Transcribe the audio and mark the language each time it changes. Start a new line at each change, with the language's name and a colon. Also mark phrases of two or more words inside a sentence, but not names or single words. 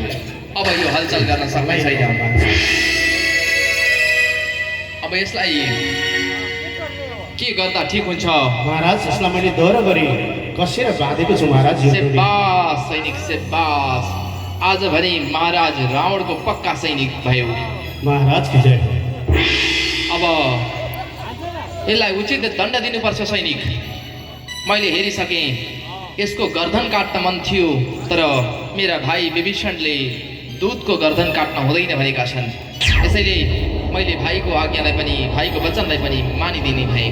Nepali: अब यो हलचल गर्न सक्ने छैन। अब यसलाई के गर्दा ठिक हुन्छ? महाराज यसलाई मैले दौरो गरी कसेर बाँधेको छु महाराज। यो डोरी। सेबास सैनिक सेबास, आजभरि महाराज रावणको पक्का सैनिक भयो।
Hindi: महाराज की जय हो।
Nepali: अब यसलाई उचित दण्ड दिनुपर्छ सैनिक। मैले हेरिसकेँ, यसको गर्दन काट्न मन थियो, तर मेरा भाइ विभीषणले दूतको गर्दन काट्न हुँदैन भनेका छन्। यसैले मैले भाइको आज्ञालाई पनि, भाइको वचनलाई पनि मानिदिने भएँ।